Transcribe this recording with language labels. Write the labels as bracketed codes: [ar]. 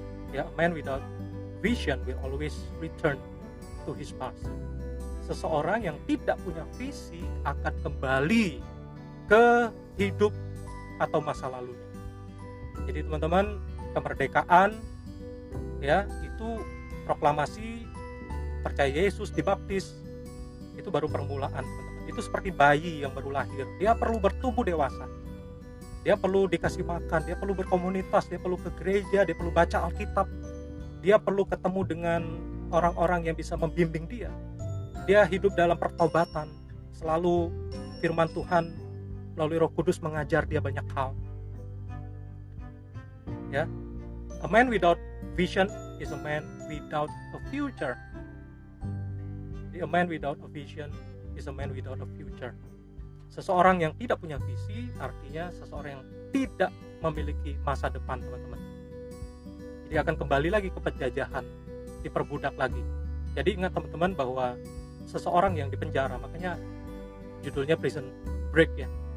[en] Ya, a man without vision will always return to his past. [id] Seseorang yang tidak punya visi akan kembali ke hidup atau masa lalunya. Jadi teman-teman, kemerdekaan ya itu proklamasi percaya Yesus, dibaptis, itu baru permulaan teman-teman. Itu seperti bayi yang baru lahir, dia perlu bertumbuh dewasa, dia perlu dikasih makan, dia perlu berkomunitas, dia perlu ke gereja, dia perlu baca Alkitab, dia perlu ketemu dengan orang-orang yang bisa membimbing dia. Dia hidup dalam pertobatan, selalu firman Tuhan melalui Roh Kudus mengajar dia banyak hal. [en] Ya, a man without vision is a man without a future. A man without a vision is a man without a future. [id] Seseorang yang tidak punya visi artinya seseorang yang tidak memiliki masa depan, teman-teman. Jadi akan kembali lagi ke penjajahan, diperbudak lagi. Jadi ingat teman-teman bahwa seseorang yang dipenjara, makanya judulnya Prison Break ya.